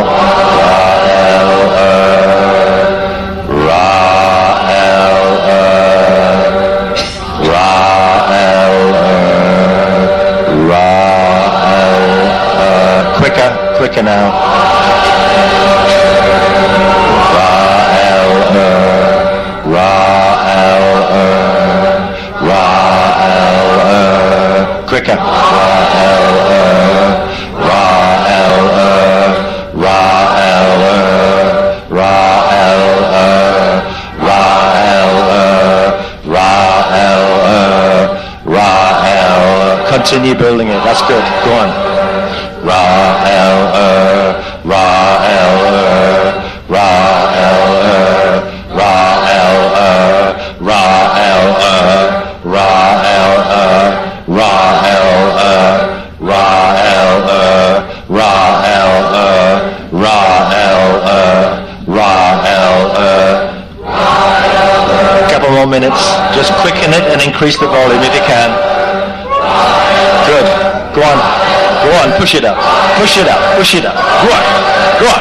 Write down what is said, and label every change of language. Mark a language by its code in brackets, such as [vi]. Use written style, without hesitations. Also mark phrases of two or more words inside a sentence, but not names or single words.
[en] Ra, El, Ra, El, Ra, El, Ra, El, quicker now. Ra, El, Ra, El, Ra, El, quicker. Ra, El, Ra, El, Ra, El, Ra, El, Ra, El, Ra, El, Ra, El. Continue building it. That's good. Go on. Ra, El, Ra, El, Ra, El, Ra, El, Ra, El, Ra, El, Ra, El, Ra, El, Ra, El, Ra, El, Ra, El. Couple more minutes. Just quicken it and increase the volume if you can. Good. Go on. Go on, push it up. Push it up. Push it up. Go on. Go on.